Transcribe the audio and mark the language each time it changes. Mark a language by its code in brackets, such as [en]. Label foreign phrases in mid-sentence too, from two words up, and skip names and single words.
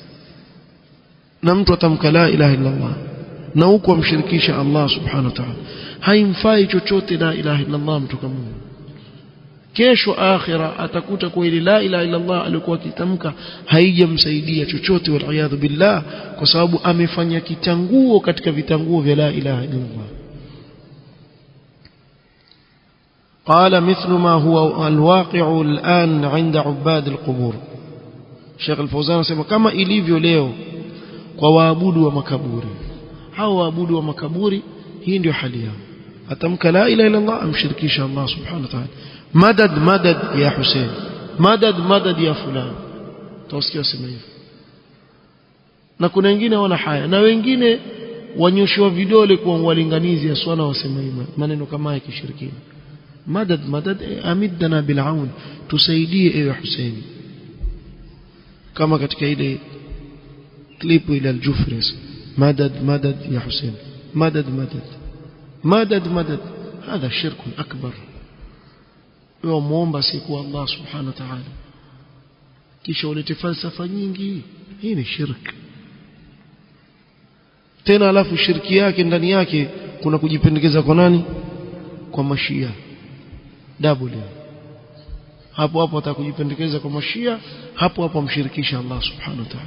[sw] Na mtu atamka [ar] لا إله إلا الله [sw] na huko amshirikisha Allah [ar] سبحانه وتعالى, [sw] haimfai chochote [ar] لا إله إلا الله [sw] mtu kama huyo. Kesho akhira atakuta kwa ile [ar] لا إله إلا الله [sw] alikuwa akitamka haijamsaidia chochote, [ar] وبالله, [sw] kwa sababu amefanya kitanguo katika vitanguo vya [ar] لا إله إلا الله. قال مثل ما هو الواقع الآن عند عباد القبور. [sw] Sheikh Al-Fawzan anasema kama ilivyo leo kwa waabudu wa makaburi, hao waabudu wa makaburi hii ndio hali yao, atamka [ar] لا إله إلا الله [sw] amshirikisha Allah [ar] سبحانه وتعالى, مدد مدد يا حسين, مدد مدد يا فلان, [sw] tawasikia sema hivyo. Na kuna wengine wana haya, na wengine wanyoshwa vidole kwa walinganizi ya swala wasema hivyo maneno kama ya kishirikina, [ar] مدد مدد أمدنا بالعون, [sw] tusaidie ewe Hussein, kama katika ile klipu ile al-Jufris, [ar] مدد مدد يا حسين, مدد مدد مدد مدد هذا شرك أكبر. [sw] Wewe muomba siku Allah [ar] سبحانه وتعالى [sw] kisha ulete falsafa nyingi, hii ni shirk tena. Alafu shirki yake ndani yake kuna kujipendekeza kwa nani? Kwa mashia, double hapo hapo atakujipendekeza kwa mashia, hapo hapo amshirikisha Allah [ar] سبحانه وتعالى.